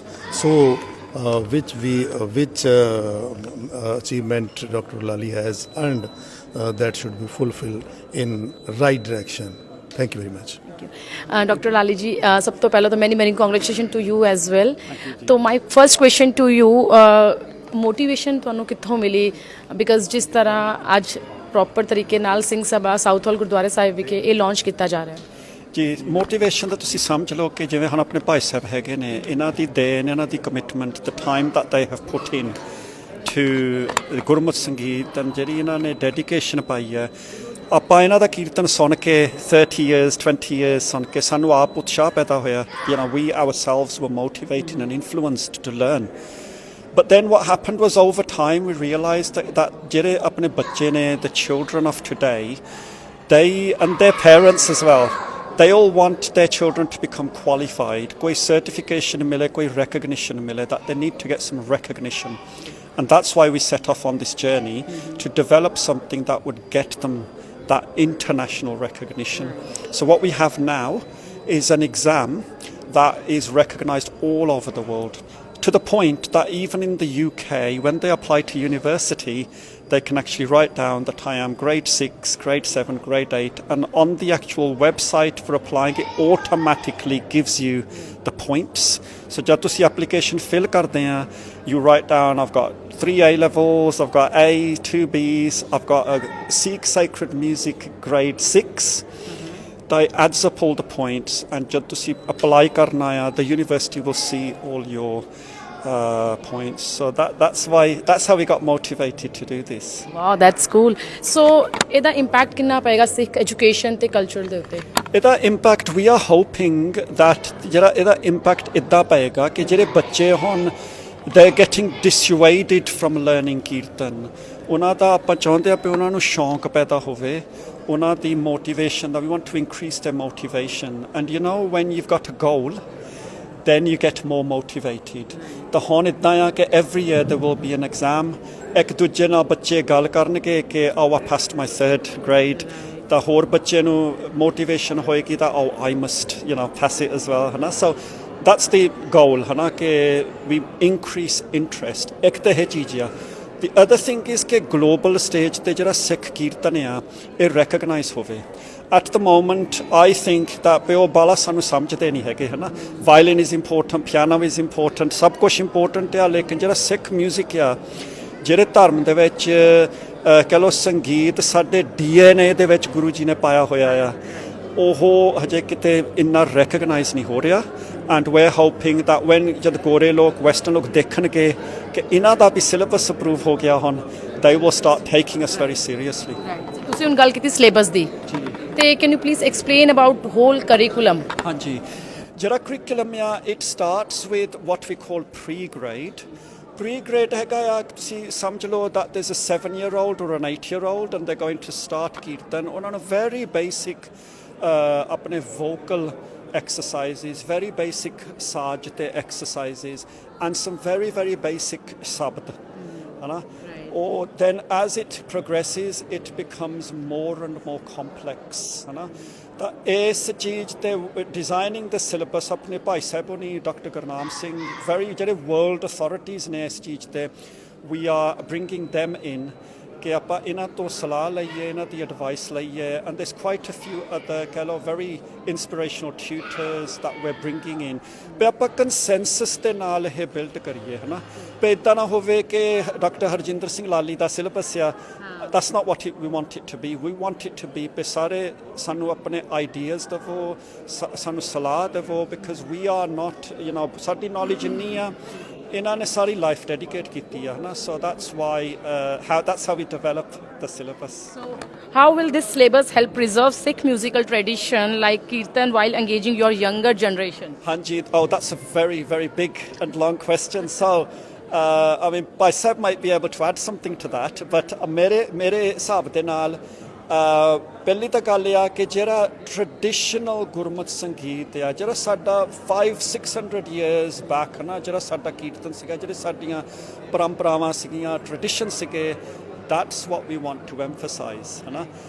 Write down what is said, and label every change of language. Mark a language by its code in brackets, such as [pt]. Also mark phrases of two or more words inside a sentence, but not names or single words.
[en] So which achievement Dr. Lali has earned, that should be fulfilled in right direction. Thank you very much. Dr. Lali ji, [pa] ਸਭ ਤੋਂ ਪਹਿਲਾਂ ਤਾਂ [en] many congratulations to you as well. So my first question to you, [pa] motivation ਤੁਹਾਨੂੰ ਕਿੱਥੋਂ ਮਿਲੀ, because ਜਿਸ ਤਰ੍ਹਾਂ ਅੱਜ ਪ੍ਰੋਪਰ ਤਰੀਕੇ ਨਾਲ ਸਿੰਘ ਸਭਾ ਸਾਊਥ ਹਾਲ ਗੁਰਦੁਆਰੇ ਸਾਹਿਬ ਵਿਖੇ ਇਹ ਲਾਂਚ ਕੀਤਾ ਜਾ ਰਿਹਾ ਹੈ ਜੀ, ਮੋਟੀਵੇਸ਼ਨ ਦਾ ਤੁਸੀਂ ਸਮਝ ਲਓ ਕਿ ਜਿਵੇਂ ਹੁਣ ਆਪਣੇ ਭਾਈ ਸਾਹਿਬ ਹੈਗੇ ਨੇ, ਇਹਨਾਂ ਦੀ ਦੇਣ, ਇਹਨਾਂ ਦੀ ਕਮਿਟਮੈਂਟ, [en] the time that they have put in to [pa] ਗੁਰਮਤ ਸੰਗੀਤ, ਜਿਹੜੀ ਇਹਨਾਂ ਨੇ ਡੈਡੀਕੇਸ਼ਨ ਪਾਈ ਹੈ, ਆਪਾਂ ਇਹਨਾਂ ਦਾ ਕੀਰਤਨ ਸੁਣ ਕੇ [en] 30 years 20 years [pa] ਸੁਣ ਕੇ ਸਾਨੂੰ ਆਪ ਉਤਸ਼ਾਹ ਪੈਦਾ ਹੋਇਆ. [en] We ourselves were motivated and influenced to learn. But then what happened was, over time we realised that [pa] ਜਿਹੜੇ ਆਪਣੇ ਬੱਚੇ ਨੇ, [en] the children of today, they and their parents as well, they all want their children to become qualified. [pa] Koi certification mile, koi recognition mile, [en] that they need to get some recognition. And that's why we set off on this journey to develop something that would get them that international recognition. So what we have now is an exam that is recognised all over the world, to the point that even in the UK, when they apply to university, they can actually write down that I am grade 6, grade 7, grade 8, and on the actual website for applying, it automatically gives you the points. [pa] So ਜਦ ਤੁਸੀਂ [en] application fill [pa] ਕਰਦੇ ਹਨ, [en] you write down, I've got 3 A levels, I've got A, 2 Bs, I've got a Sikh Sacred Music grade 6. That adds up all the points, and [pa] ਜਦ ਤੁਸੀਂ apply ਕਰਨਾ ਹੈ, [en] the university will see all your points. So that's how we got motivated to do this. Wow, that's cool. [pa] So ਇਹਦਾ impact ਕਿੰਨਾ ਪਏਗਾ ਸਿੱਖ ਐਜੂਕੇਸ਼ਨ ਤੇ ਕਲਚਰ ਦੇ ਉੱਤੇ? ਇਹਦਾ impact, [en] we are hoping that [pa] ਜਿਹੜਾ ਇਹਦਾ impact ਇੱਦਾਂ ਪਏਗਾ ਕਿ ਜਿਹੜੇ ਬੱਚੇ ਹੁਣ [en] they're getting dissuaded from learning kirtan. [pa] ਉਹਨਾਂ ਦਾ ਆਪਾਂ ਚਾਹੁੰਦੇ ਆ ਕਿ ਉਹਨਾਂ ਨੂੰ ਸ਼ੌਂਕ ਪੈਦਾ ਹੋਵੇ, ਉਹਨਾਂ ਦੀ motivation, [en] that we want to increase their motivation. And you know, when you've got a goal, then you get more motivated. [pa] ਤਾਂ ਹੁਣ ਇੱਦਾਂ ਆ ਕਿ [en] every year there will be an exam. [pa] ਇੱਕ ਦੂਜੇ ਨਾਲ ਬੱਚੇ ਗੱਲ ਕਰਨਗੇ ਕਿ [en] oh, I passed my 3rd grade. [pa] ਤਾਂ ਹੋਰ ਬੱਚੇ ਨੂੰ motivation ਹੋਏਗੀ ਤਾਂ [en] oh, I must, pass it as well. [pa] ਹਨਾ? [en] So that's the goal, [pa] ਹਨਾ? ਕਿ [en] we increase interest. [pa] ਇੱਕ ਤਾਂ ਇਹ ਚੀਜ਼ ਆ. [en] The other thing is [pa] ਕਿ [en] global stage [pa] ਤੇ ਜਿਹੜਾ ਸਿੱਖ ਕੀਰਤਨ ਆ ਇਹ recognize ਹੋਵੇ. [en] At the moment, I think that [pa] ਪਿਓ ਬਾਲਾ ਸਾਨੂੰ ਸਮਝਦੇ ਨਹੀਂ ਹੈਗੇ ਹਨਾ. [en] Violin is important, piano is important, [pa] ਸਭ ਕੁਝ important ਆ, ਲੇਕਿਨ ਜਿਹੜਾ ਸਿੱਖ music ਆ, ਜਿਹੜੇ ਧਰਮ ਦੇ ਵਿੱਚ ਕਹਿ ਲਓ ਸੰਗੀਤ ਸਾਡੇ DNA ਦੇ ਵਿੱਚ ਗੁਰੂ ਜੀ ਨੇ ਪਾਇਆ ਹੋਇਆ ਆ, ਉਹ ਹਜੇ ਕਿਤੇ ਇੰਨਾ recognize ਨਹੀਂ ਹੋ ਰਿਹਾ. [en] And we're hoping that when [pa] ਜਦ ਗੋਰੇ ਲੋਕ ਵੈਸਟਰਨ ਲੋਕ ਦੇਖਣਗੇ ਕਿ ਇਹਨਾਂ ਦਾ ਵੀ ਸਿਲੇਬਸ ਅਪਰੂਵ ਹੋ ਗਿਆ ਹੁਣ, [en] they will start taking us very seriously. [pa] ਤੁਸੀਂ ਹੁਣ ਗੱਲ ਕੀਤੀ ਸਿਲੇਬਸ ਦੀ, ਤੇ [en] can you please explain about whole curriculum? [pa] ਹਾਂਜੀ, ਜਿਹੜਾ ਕਰਿਕੂਲਮ ਆ [en] it starts with what we call pre-grade. Pre-grade [pa] ਹੈਗਾ ਆ, ਤੁਸੀਂ ਸਮਝ ਲਓ [en] that there's a 7-year-old or an 8-year-old and they're going to start ਕੀਰਤਨ. [pa] ਉਹਨਾਂ ਨੂੰ [en] very basic ਆਪਣੇ vocal exercises, very basic [pa] ਸਾਜ਼ ਤੇ [en] exercises, and some very, very basic sabd. Or then as it progresses, it becomes more and more complex. [pa] ਤਾਂ ਇਸ ਚੀਜ਼ ਤੇ [en] designing the syllabus [pa] ਆਪਣੇ ਭਾਈ ਸਾਹਿਬ ਹੋਣੀ, Dr. Gurmat Sangeet, very ਜਿਹੜੇ [en] world authorities [pa] ਨੇ ਇਸ ਚੀਜ਼ ਤੇ, [en] we are bringing them in [pa] ਕਿ ਆਪਾਂ ਇਹਨਾਂ ਤੋਂ ਸਲਾਹ ਲਈਏ, ਇਹਨਾਂ ਦੀ advice ਲਈਏ, [en] and there's quite a few other [pa] ਕਹਿ ਲਓ [en] very inspirational tutors that we're bringing in. [pa] ਵੀ ਆਪਾਂ consensus ਦੇ ਨਾਲ ਇਹ build ਕਰੀਏ ਹਨਾ, ਵੀ ਇੱਦਾਂ ਨਾ ਹੋਵੇ ਕਿ ਡਾਕਟਰ ਹਰਜਿੰਦਰ ਸਿੰਘ ਲਾਲੀ ਦਾ ਸਿਲੇਬਸ ਆ, [en] that's not what we want it to be. We want it to be [pa] ਵੀ ਸਾਰੇ ਸਾਨੂੰ ਆਪਣੇ ideas ਦੇਵੋ, ਸਾਨੂੰ ਸਲਾਹ ਦੇਵੋ, [en] because we are not, [pa] ਸਾਡੀ knowledge ਇੰਨੀ ਆ, ਇਹਨਾਂ ਨੇ ਸਾਰੀ [en] life dedicate [pa] ਕੀਤੀ ਆ ਨਾ, [en] so that's why that's how we develop the syllabus. So how will this syllabus help preserve Sikh musical tradition like kirtan while engaging your younger generation? Hanji, that's a very, very big and long question. So I mean, Bhai Sahib might be able to add something to that, but [pa] mere ਹਿਸਾਬ ਦੇ ਨਾਲ ਪਹਿਲੀ ਤਾਂ ਗੱਲ ਆ ਕਿ ਜਿਹੜਾ ਟ੍ਰੈਡੀਸ਼ਨਲ ਗੁਰਮਤ ਸੰਗੀਤ ਆ, ਜਿਹੜਾ ਸਾਡਾ 500-600 [en] years back [pa] ਨਾ, ਜਿਹੜਾ ਸਾਡਾ ਕੀਰਤਨ ਸੀਗਾ, ਜਿਹੜੇ ਸਾਡੀਆਂ ਪਰੰਪਰਾਵਾਂ ਸੀਗੀਆਂ, ਟ੍ਰੈਡੀਸ਼ਨ ਸੀਗੇ, [en] that's what we want to emphasize ਹਨਾ.